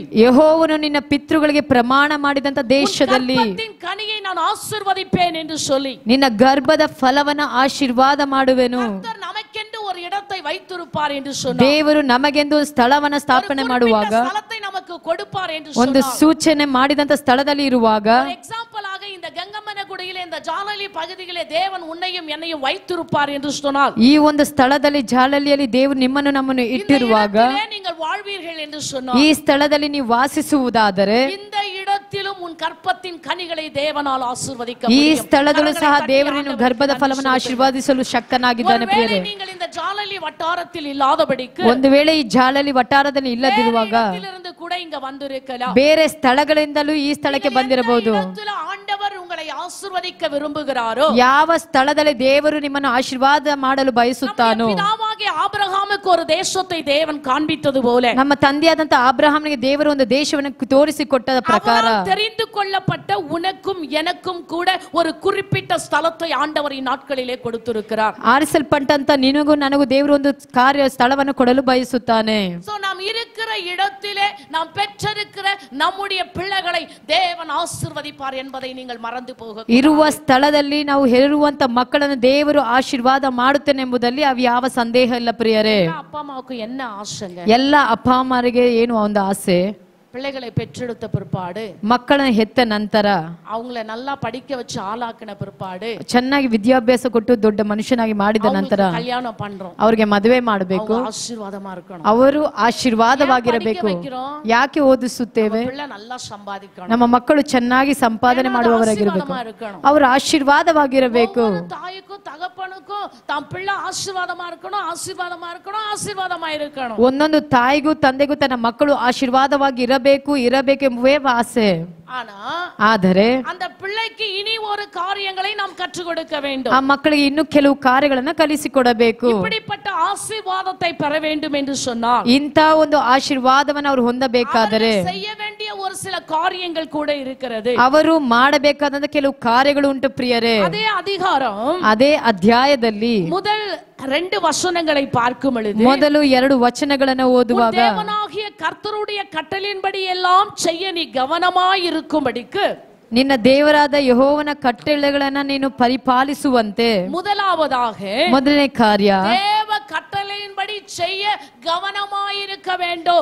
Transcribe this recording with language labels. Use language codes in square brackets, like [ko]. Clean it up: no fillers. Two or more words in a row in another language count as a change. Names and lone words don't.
[kn] ಯೆಹೋವನು ನಿನ್ನ ಪಿತೃಗಳಿಗೆ ಪ್ರಮಾಣ ಮಾಡಿದಂತ ದೇಶದಲ್ಲಿ [ta] கற்பத்தின் கனியை நான் ஆசீர்வதிப்பேன் என்று சொல்லி [kn] ನಿನ್ನ ಗರ್ಭದ ಫಲವನ್ನ ಆಶೀರ್ವಾದ ಮಾಡುವೆನು. [ta] கர்த்தர் நமக்கென்று ஒரு இடத்தை வைத்திருப்பார் என்று சொன்னார். [kn] ದೇವರು ನಮಗೆಂದು ಸ್ಥಳವನ್ನ ಸ್ಥಾಪನೆ ಮಾಡುವಾಗ, [ta] ಸ್ಥಳத்தை நமக்கு கொடுப்பார் என்று [kn] ಒಂದು [ta] சொன்னார். [kn] ಸೂಚನೆ ಮಾಡಿದಂತ ಸ್ಥಳದಲ್ಲಿ ಇರುವಾಗ, [ta] எக்ஸாம்பிள் ஆக இந்த கங்கமன குடியிலே, இந்த ஜாலலி பகுதியிலே தேவன் உன்னையும் என்னையும் வைத்திருப்பார் என்று சொன்னார். [kn] ಈ ಒಂದು ಸ್ಥಳದಲ್ಲಿ ಜಾಲಲಿಯಲ್ಲಿ ದೇವರು ನಿಮ್ಮನ್ನು ನಮ್ಮನ್ನು ಇಟ್ಟಿರುವಾಗ, [ta] நீங்கள் வாழ்வீர்கள் என்று சொன்னார். [kn] ಈ ಸ್ಥಳದಲ್ಲಿ ನೀವು ವಾಸಿಸುವುದಾದರೆ [ta] இந்த இடத்திலும் உன் கற்பத்தின் கனிகளை தேவனால் ஆசீர்வதிக்க [kn] ಈ [ta] முடியும். [kn] ಸ್ಥಳದಲ್ಲೂ ಸಹ ದೇವರು ನಿನ್ನ ಗರ್ಭದ ಫಲವನ್ನು ಆಶೀರ್ವಾದಿಸಲು ಶಕ್ತನಾಗಿದ್ದಾನೆ ಪ್ರಿಯರೇ. [ta] நீங்கள் இந்த ஜாலலி வட்டாரத்தில் இல்லாதபடிக்கு, [kn] ಒಂದು ವೇಳೆ ಈ ಜಾಲಲಿ ವಟಾರದಲ್ಲಿ ಇಲ್ಲದಿರುವಾಗ [ta] இருந்து கூட இங்க வந்திருக்கலாம். [kn] ಬೇರೆ ಸ್ಥಳಗಳಿಂದಲೂ ಈ ಸ್ಥಳಕ್ಕೆ ಬಂದಿರಬಹುದು. [ta] ஆண்டவர் உங்களை ஆசீர்வதிக்க விரும்புகிறாரோ, [kn] ಯಾವ ಸ್ಥಳದಲ್ಲಿ ದೇವರು ನಿಮ್ಮನ್ನು ಆಶೀರ್ವಾದ ಮಾಡಲು ಬಯಸುತ್ತಾನೋ, [ta] பிதாவாகிய ஆபிரகாமுக்கு ஒரு தேசத்தை தேவன் காண்பித்தது போல, [kn] ನಮ್ಮ ತಂದೆಯಾದಂತ ಆಬ್ರಹಾಮನಿಗೆ ದೇವರು ಒಂದು ದೇಶವನ್ನು ತೋರಿಸಿಕೊಟ್ಟ ಪ್ರಕಾರ [ta] தெரிந்து கொள்ளப்பட்ட உனக்கும் எனக்கும் கூட ஒரு குறிப்பிட்ட ஸ்தலத்தை ஆண்டவர் இந்நாட்களிலே கொடுத்திருக்கிறார். [kn] ಆರಿಸಲ್ಪಟ್ಟಂತ ನಿನಗೂ ನನಗೂ ದೇವರು ಒಂದು ಕಾರ್ಯ ಸ್ಥಳವನ್ನು ಕೊಡಲು ಬಯಸುತ್ತಾನೆ. [ta] சோ நாம் இருக்கிற இடத்திலே நாம் பெற்றிருக்கிற நம்முடைய பிள்ளைகளை தேவன் ஆசீர்வதிப்பார் என்பதை நீங்கள் மறந்து போக. [kn] ಇರುವ ಸ್ಥಳದಲ್ಲಿ ನಾವು ಹೆರುವಂತ ಮಕ್ಕಳನ್ನು ದೇವರು ಆಶೀರ್ವಾದ ಮಾಡುತ್ತೇನೆ ಎಂಬುದಲ್ಲಿ ಅವು ಯಾವ ಸಂದೇಹ ಇಲ್ಲ ಪ್ರಿಯರೇ. [ta] அப்பா அம்மாவுக்கு என்ன ஆசைங்க? [kn] ಎಲ್ಲ ಅಪ್ಪ ಅಮ್ಮರಿಗೆ ಏನು ಒಂದು ಆಸೆ, [ta] பிள்ளைகளை பெற்றெடுத்த பிற்பாடு, [kn] ಮಕ್ಕಳನ್ನು ಹೆತ್ತ ನಂತರ [ta] அவங்கள நல்லா படிக்க வச்சு ஆளாக்கின பிற்பாடு, [kn] ಚೆನ್ನಾಗಿ ವಿದ್ಯಾಭ್ಯಾಸ ಕೊಟ್ಟು ದೊಡ್ಡ ಮನುಷ್ಯನಾಗಿ ಮಾಡಿದ ನಂತರ [ta] கல்யாணம் பண்றோம். [kn] ಅವ್ರಿಗೆ ಮದುವೆ ಮಾಡಬೇಕು, [ta] ஆசீர்வாதமா இருக்கணும். [kn] ಅವರು ಆಶೀರ್ವಾದವಾಗಿರಬೇಕು. ಯಾಕೆ ಓದಿಸುತ್ತೇವೆ? [ta] பிள்ளை நல்லா சம்பாதிக்கணும். [kn] ನಮ್ಮ ಮಕ್ಕಳು ಚೆನ್ನಾಗಿ ಸಂಪಾದನೆ ಮಾಡುವವರಾಗಿರಬೇಕು, ಅವರು ಆಶೀರ್ವಾದವಾಗಿರಬೇಕು. [ta] தாய்க்கும் தகப்பனுக்கும் தம் பிள்ளை ஆசீர்வாதமா இருக்கணும், ஆசீர்வாதமா இருக்கணும், ஆசீர்வாதமா இருக்கணும். [kn] ಒಂದೊಂದು ತಾಯಿಗೂ ತಂದೆಗೂ ತನ್ನ ಮಕ್ಕಳು ಆಶೀರ್ವಾದವಾಗಿ ಇರಬೇಕೆಂಬುದೇ ಆಸೆ. ಆದರೆ [ta] அந்த பிள்ளைக்கு இனி ஒரு காரியங்களை நாம் கற்றுக் கொடுக்க வேண்டும். [kn] ಆ ಮಕ್ಕಳಿಗೆ ಇನ್ನು ಕೆಲವು ಕಾರ್ಯಗಳನ್ನು ಕಲಿಸಿಕೊಡಬೇಕು. [ta] இப்படிப்பட்ட ஆசீர்வாதத்தை பெற வேண்டும் என்று சொன்னால், [kn] ಇಂಥ ಒಂದು ಆಶೀರ್ವಾದವನ್ನು ಅವರು ಹೊಂದಬೇಕಾದರೆ [ta] செய்ய வேண்டிய ஒரு சில காரியங்கள் கூட இருக்கிறது. [kn] ಅವರು ಮಾಡಬೇಕಾದಂತ ಕೆಲವು ಕಾರ್ಯಗಳು ಉಂಟು ಪ್ರಿಯರೇ. [ta] அதே அதிகாரம், [kn] ಅದೇ ಅಧ್ಯಾಯದಲ್ಲಿ [ta] முதல் 2 வசனங்களை பார்க்கும் பொழுது, [kn] ಮೊದಲು 2 ವಚನಗಳನ್ನು ಓದುವಾಗ, [ta] தேவனாகிய கர்த்தருடைய கட்டளையின்படி எல்லாம் செய்ய நீ கவனமாய் இருக்கும்படிக்கு, [kn] ನಿನ್ನ ದೇವರಾದ ಯೆಹೋವನ ಕಟ್ಟಳೆಗಳನ್ನು ನೀನು ಪರಿಪಾಲಿಸುವಂತೆ, [ta] முதலாவதாக [kn] ಮೊದಲನೇ ಕಾರ್ಯ [ta] தேவ கட்டளையின்படி செய்ய கவனமாயிருக்க வேண்டும்.